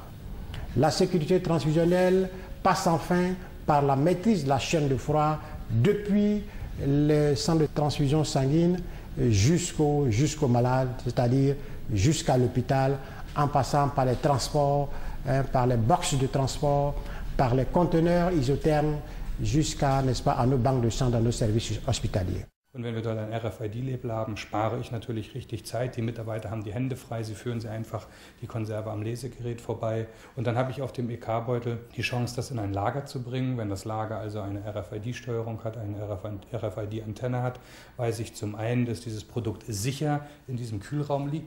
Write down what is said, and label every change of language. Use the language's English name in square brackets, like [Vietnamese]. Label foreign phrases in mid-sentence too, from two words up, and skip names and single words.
[French] La sécurité transfusionnelle passe enfin par la maîtrise de la chaîne de froid depuis le centre de transfusion sanguine jusqu'au malade, c'est-à-dire jusqu'à l'hôpital, en passant par les transports, par les boxes de transport, par les conteneurs isothermes, jusqu'à, n'est-ce pas, à nos banques de sang dans nos services hospitaliers. [German] Und wenn wir dort ein RFID-Label haben, spare ich natürlich richtig Zeit. Die Mitarbeiter haben die Hände frei, sie führen sie einfach die Konserve am Lesegerät vorbei. Und dann habe ich auf dem EK-Beutel die Chance, das in ein Lager zu bringen. Wenn das Lager also eine RFID-Steuerung hat, eine RFID-Antenne hat, weiß ich zum einen, dass dieses Produkt sicher in diesem Kühlraum liegt.